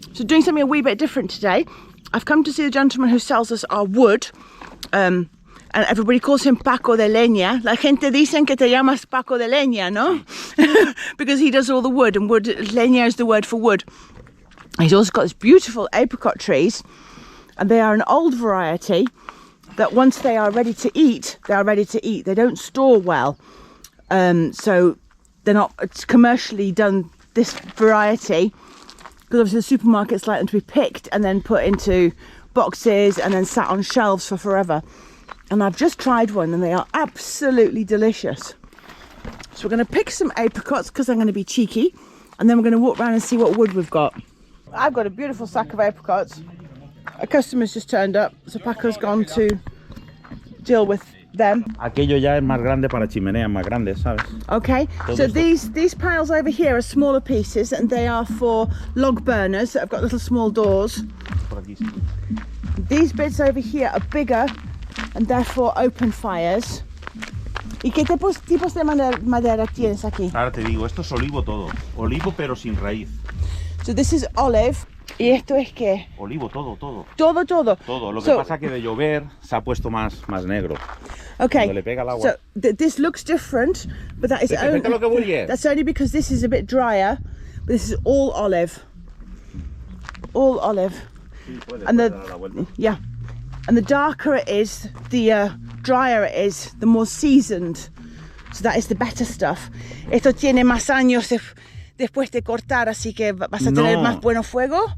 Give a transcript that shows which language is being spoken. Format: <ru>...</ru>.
<en>So doing something a wee bit different today. I've come to see the gentleman who sells us our wood. And everybody calls him Paco de Leña.</en> <es>La gente dicen que te llamas Paco de Leña, no?</es> <en>Because he does all the wood, and wood, leña is the word for wood. He's also got these beautiful apricot trees, and they are an old variety that once they are ready to eat, they are ready to eat. They don't store well. So they're not commercially done, this variety, because obviously the supermarkets like them to be picked and then put into boxes and then sat on shelves for forever. And I've just tried one and they are absolutely delicious. So we're going to pick some apricots because I'm going to be cheeky, and then we're going to walk around and see what wood we've got. I've got a beautiful sack of apricots. A customer's just turned up, so Paco's gone to deal with them.</en> <es>Aquello ya es más grande para chimeneas más grandes, ¿sabes?</es> <en>Okay, so these piles over here are smaller pieces, and they are for log burners that have got little small doors. These bits over here are bigger and therefore open fires.</en> <es>¿Y qué tipos de madera tienes aquí? Ahora te digo, esto es olivo todo. Olivo pero sin raíz.</es> <en>So this is olive.</en> <es>¿Y esto es qué? Olivo, todo. Todo. Todo. Lo que pasa que de llover se ha puesto más negro.</es> <en>Okay.</en> <es>Cuando le pega el agua.</es> <en>So this looks different, but that is that's only because this is a bit drier. But this is all olive. All olive.</en> <es>Sí,</es> <en>and the darker it is, the drier it is, the more seasoned. So that is the better stuff.</en> <es>Esto tiene más años después de cortar, así que vas a tener más buen fuego.</es>